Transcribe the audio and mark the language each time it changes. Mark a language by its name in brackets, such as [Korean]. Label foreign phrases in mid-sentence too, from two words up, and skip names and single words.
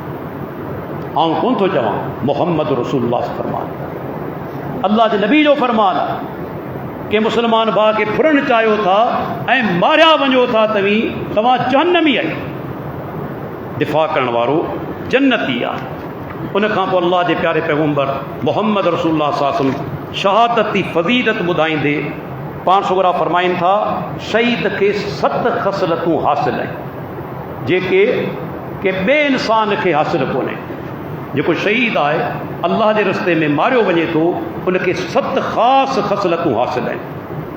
[Sindhi] आउं कोन थो चवां, मुहम्मद रसूलुल्लाह फरमान, अल्लाह जे नबी जो फरमान के मुसलमान भाउ खे फुरणु चाहियो था ऐं मारिया वञो था तव्हां जहन्नमी आहे। दिफ़ा करण वारो जन्नती आहे। उन खां पोइ अल्लाह जे प्यारे पैगम्बर मुहम्मद रसूलुल्लाह [Arabic] صلى الله عليه وسلم [Sindhi] शहादत जी फ़ज़ीलत ॿुधाईंदे पाण सुगरा फरमाइनि था, शहीद खे 7 ख़सलतूं हासिल आहिनि जेके के ॿिए इंसान खे हासिल कोन्हे। जेको शहीद आहे, अल्लाह जे रस्ते में मारियो वञे थो, उनखे 7 ख़ासि ख़सलतूं हासिल आहिनि।